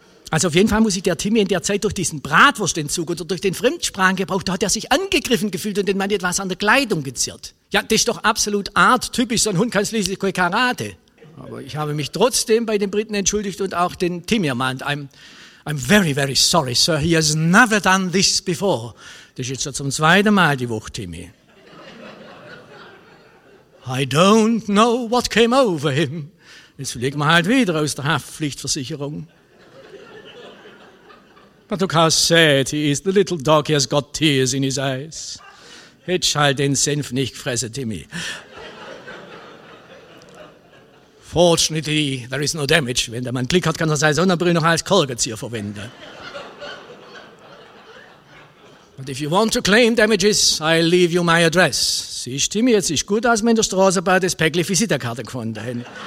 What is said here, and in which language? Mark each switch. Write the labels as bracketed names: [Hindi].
[German] Also auf jeden Fall muss sich der Timmy in der Zeit durch diesen Bratwurstentzug oder durch den Fremdsprachengebrauch, da hat er sich angegriffen gefühlt und den Mann etwas an der Kleidung gezerrt. Ja, das ist doch absolut arttypisch, so ein Hund kann schließlich kein Karate. Aber ich habe mich trotzdem bei den Briten entschuldigt und auch den Timmy ermahnt. [English] I'm very, very sorry, sir, he has never done this before. [German] Das ist jetzt zum zweiten Mal die Woche, Timmy. [English] I don't know what came over him. [German] Jetzt fliegt man halt wieder aus der Haftpflichtversicherung. [English] But look how sad he is, the little dog, he has got tears in his eyes. [German] Hätt's halt den Senf nicht gefressen, Timmy. [English] Fortunately, there is no damage. [German] Wenn der Mann Glück hat, kann er seine Sonnenbrille noch als Kolkenzieher verwenden. [English] But if you want to claim damages, I'll leave you my address. [German] Siehst du, Timmy, jetzt ist gut, dass wir in der Straße bei das Päckli Visitenkarte gefunden haben.